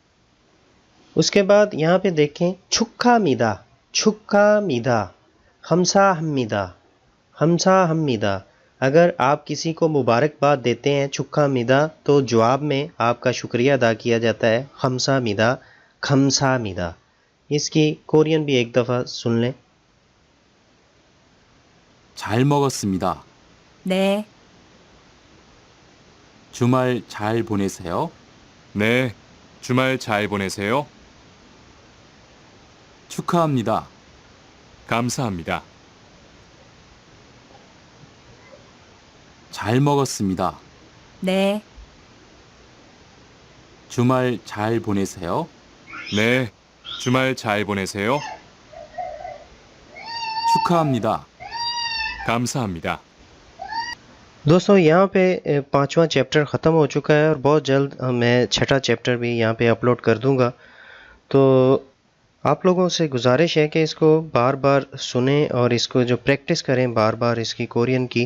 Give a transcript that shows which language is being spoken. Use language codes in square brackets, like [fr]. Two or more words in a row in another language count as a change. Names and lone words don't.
[ur] اس کے بعد یہاں پے دیکھیں [ko] 축하합니다, 축하합니다, 감사합니다, 감사합니다. [ur] اگر آپ کسی کو مبارکباد دیتے ہیں [ko] 축하합니다, [ur] تو جواب میں آپ کا شکریہ ادا کیا جاتا ہے [ko] 감사합니다, 감사합니다. [ur] اس کی کورین بھی ایک دفعہ سن لیں. [ko] 잘 먹었습니다. 네, 주말 잘 보내세요. 네, 주말 잘 보내세요. 축하합니다. 감사합니다. 잘 먹었습니다. 네, 주말 잘 보내세요. 네, 주말 잘 보내세요. 축하합니다. 감사합니다. [ur] دوستوں یہاں پے پانچواں چیپٹر ختم ہو چکا ہے اور بہت جلد میں چھٹا چیپٹر بھی یہاں پے اپلوڈ کر دوں گا. تو آپ لوگوں سے گزارش ہے کہ اس کو بار بار سنیں اور اس کو جو پریکٹس کریں بار بار اس کی کورین کی.